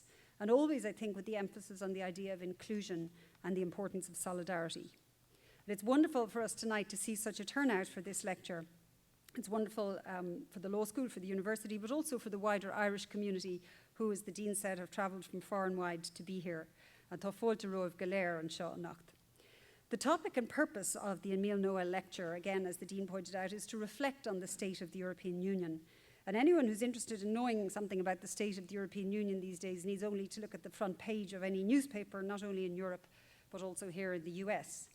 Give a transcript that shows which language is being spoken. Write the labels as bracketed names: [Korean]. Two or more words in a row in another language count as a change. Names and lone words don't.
[English] And always, I think, with the emphasis on the idea of inclusion and the importance of solidarity. And it's wonderful for us tonight to see such a turnout for this lecture. It's wonderful for the law school, for the university, but also for the wider Irish community, who, as the Dean said, have travelled from far and wide to be here. [Irish] And tá fáilte roimh go léir an seo anocht. [English] The topic and purpose of the Emile Noel lecture, again, as the Dean pointed out, is to reflect on the state of the European Union. And anyone who's interested in knowing something about the state of the European Union these days needs only to look at the front page of any newspaper, not only in Europe, but also here in the US.